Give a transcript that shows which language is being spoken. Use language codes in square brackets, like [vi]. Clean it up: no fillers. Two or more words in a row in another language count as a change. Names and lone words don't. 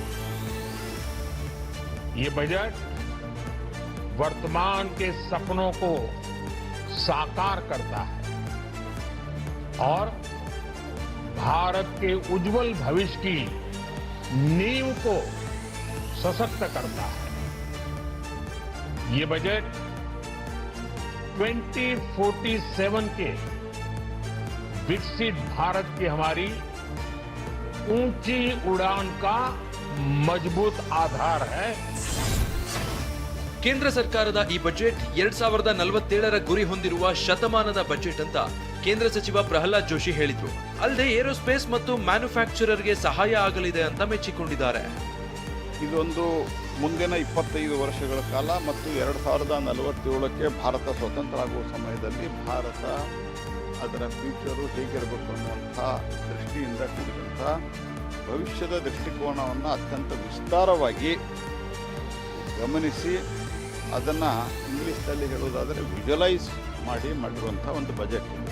[hi] ये बजट वर्तमान के सपनों को साकार करता है और भारत के उज्जवल भविष्य की नींव को सशक्त करता है. ये बजट 2047 के विकसित भारत की हमारी ऊंची उड़ान का मजबूत आधार है. [kn] ಕೇಂದ್ರ ಸರ್ಕಾರದ ಈ ಬಜೆಟ್ 2047ರ ಗುರಿ ಹೊಂದಿರುವ ಶತಮಾನದ ಬಜೆಟ್ ಅಂತ ಕೇಂದ್ರ ಸಚಿವ ಪ್ರಹ್ಲಾದ್ ಜೋಶಿ ಹೇಳಿದ್ರು. ಅಲ್ಲದೆ ಏರೋಸ್ಪೇಸ್ ಮತ್ತು ಮ್ಯಾನುಫ್ಯಾಕ್ಚರರ್ಗೆ ಸಹಾಯ ಆಗಲಿದೆ ಅಂತ ಮೆಚ್ಚಿಕೊಂಡಿದ್ದಾರೆ. ಇದೊಂದು ಮುಂದಿನ 25 ವರ್ಷಗಳ ಕಾಲ ಮತ್ತು 2047ಕ್ಕೆ ಭಾರತ ಸ್ವತಂತ್ರ ಆಗುವ ಸಮಯದಲ್ಲಿ ಭಾರತ ಅದರ ಫ್ಯೂಚರು ಹೇಗಿರಬೇಕು ಅನ್ನುವಂಥ ದೃಷ್ಟಿಯಿಂದ ಕೂಡಿದಂಥ ಭವಿಷ್ಯದ ದೃಷ್ಟಿಕೋನವನ್ನು ಅತ್ಯಂತ ವಿಸ್ತಾರವಾಗಿ ಗಮನಿಸಿ ಅದನ್ನು ಇಂಗ್ಲೀಷ್ನಲ್ಲಿ ಹೇಳುವುದಾದರೆ ವಿಜುವಲೈಸ್ ಮಾಡಿರುವಂಥ ಒಂದು ಬಜೆಟ್.